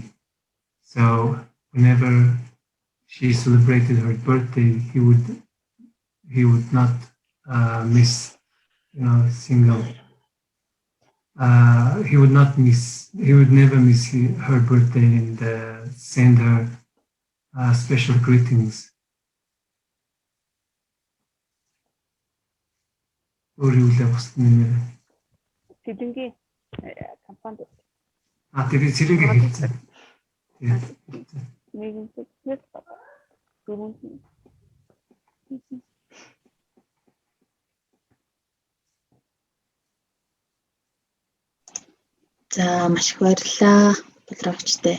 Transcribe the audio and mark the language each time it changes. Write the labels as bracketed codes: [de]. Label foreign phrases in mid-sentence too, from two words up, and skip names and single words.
[en] So whenever she celebrated her birthday, he would not miss, single. He would never miss her birthday and send her special greetings. [mn] Сэлэнгийн компанид. Тэгээд сэлэнгийн хэлсэн. За маш их баярлалаа бодлогчтой.